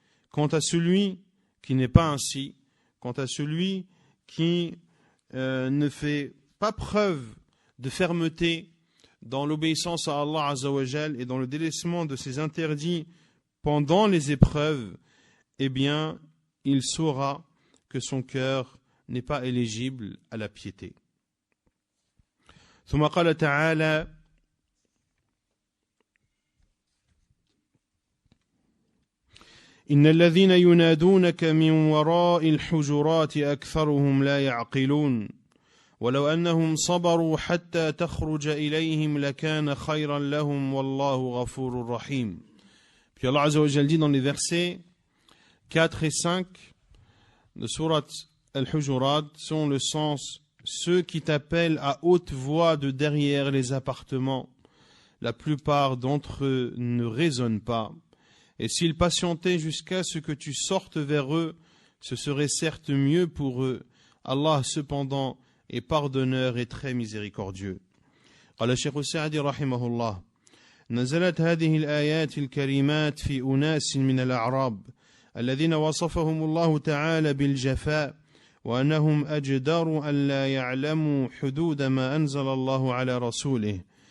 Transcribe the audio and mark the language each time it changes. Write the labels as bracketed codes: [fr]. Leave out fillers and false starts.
[fr] Quant à celui qui n'est pas ainsi, quant à celui qui ne fait pas preuve de fermeté dans l'obéissance à Allah Azza wa Jal et dans le délaissement de ses interdits pendant les épreuves, eh bien, il saura que son cœur n'est pas éligible à la piété. [ar] ثم قال تعالى: إن الذين ينادونك من وراء الحجرات أكثرهم لا يعقلون ولو أنهم صبروا حتى تخرج إليهم لكان خيرا لهم والله غفور رحيم. [fr] Puis Allah Azza wa Jal dit dans les versets 4 et 5 de Surat Al-Hujurat sont le sens: ceux qui t'appellent à haute voix de derrière les appartements, la plupart d'entre eux ne raisonnent pas. Et s'ils patientaient jusqu'à ce que tu sortes vers eux, ce serait certes mieux pour eux. Allah cependant est pardonneur et très miséricordieux. [ar] قال الشيخ السعدي رحمه الله: نزلت هذه الآيات الكريمات في أناس من الأعراب الذين وصفهم الله تعالى بالجفاء وأنهم أجدر أن لا يعلموا حدود ما أنزل الله على رسوله.